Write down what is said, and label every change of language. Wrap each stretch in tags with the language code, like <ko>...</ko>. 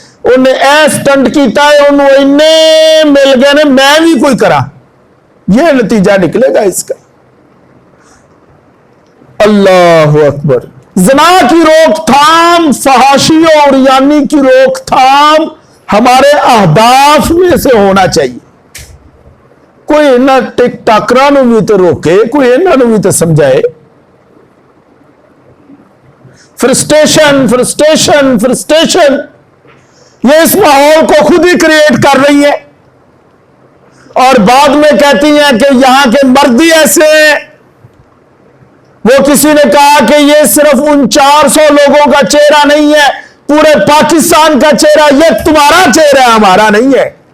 <pa>انہیں اے سٹنٹ کیتا ہے انہوں انے مل گئے نے میں بھی کوئی کرا.</pa> <ur>یہ نتیجہ نکلے گا اس کا. اللہ اکبر. زنا کی روک تھام، فحاشی اور یعنی کی روک تھام ہمارے اہداف میں سے ہونا چاہیے.</ur> <pa>کوئی انہاں ٹک ٹاکراں نوں بھی تو روکے، کوئی انہاں نوں بھی تو سمجھائے.</pa> <ur>فرسٹریشن فرسٹریشن فرسٹریشن یہ اس ماحول کو خود ہی کریٹ کر رہی ہے، اور بعد میں کہتی ہیں کہ یہاں کے مرد ہی ایسے ہیں. وہ کسی نے کہا کہ یہ صرف ان 400 لوگوں کا چہرہ نہیں ہے، پورے پاکستان کا چہرہ، یہ تمہارا چہرہ ہے، ہمارا نہیں ہے.</ur>